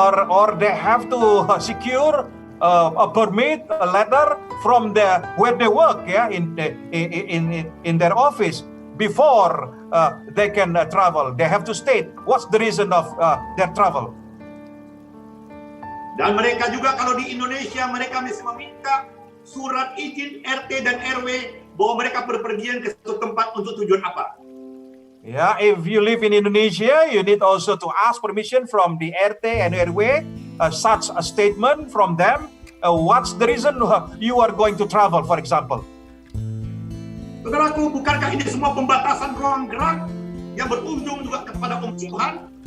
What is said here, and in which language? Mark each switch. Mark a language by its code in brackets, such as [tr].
[en] Or they have to secure a permit, a letter from where they work, yeah, in their office before they can travel. They have to state what's the reason of their travel. [id] Dan mereka juga kalau di Indonesia mereka mesti meminta surat izin RT dan RW bahwa mereka berpergian ke suatu tempat untuk tujuan apa. [en] Yeah, if you live in Indonesia, you need also to ask permission from the RT and RW, such a statement from them. What's the reason you are going to travel, for example? [id] Saudaraku, bukankah ini semua pembatasan ruang gerak yang berujung juga kepada pemusuhan?